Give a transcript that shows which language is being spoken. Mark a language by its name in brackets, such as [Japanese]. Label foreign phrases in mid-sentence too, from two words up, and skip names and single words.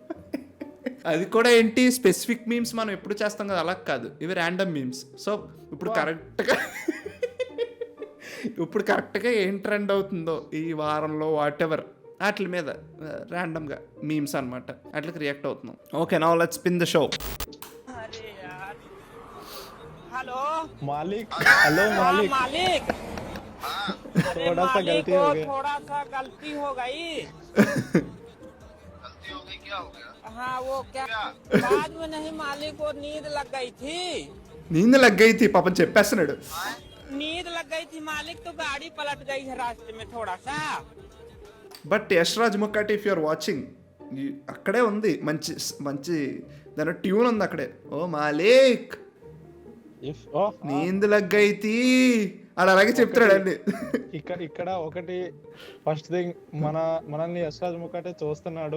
[Telugu] అది కూడా ఏంటి [English] specific memes [Telugu] మనం ఎప్పుడు చేస్తాం కదా, అలా కాదు, ఇవి [English] random memes. [Telugu] సో ఇప్పుడు కరెక్ట్గా ఏం ట్రెండ్ అవుతుందో ఈ వారంలో వాట్ ఎవర్ వాటి మీద ర్యాండమ్గా మీమ్స్ అనమాట, అట్లకి రియాక్ట్ అవుతున్నాం. [English] Okay, now let's spin the show. [Hindi] हेलो मालिक. हेलो मालिक. मालिक. अरे थोड़ा सा मालिक गलती को हो गई. थोड़ा सा गलती हो गई. क्या हो गया? हाँ वो क्या बाद में नहीं, मालिक को नींद लग गई थी. [Telugu] నీంద లగ్గైతే పాపం చెప్పేస్తున్నాడు. [Hindi] नींद लग गई थी मालिक, तो गाड़ी पलट गई है रास्ते में थोड़ा सा. [Telugu] బట్ యశ్రాజ్ ముక్కటి [English] if you're watching, [Telugu] అక్కడే ఉంది మంచి మంచి దాని ట్యూన్ ఉంది అక్కడే. ఓ మాలిక్ If oh నీంద లగ్గైతి ఆడ అలాగే చెప్తాడు అండి. ఇక్కడ ఒకటి [English] first thing [Telugu] మనల్ని యశ్రాజ్ ముఖటే చూస్తున్నాడు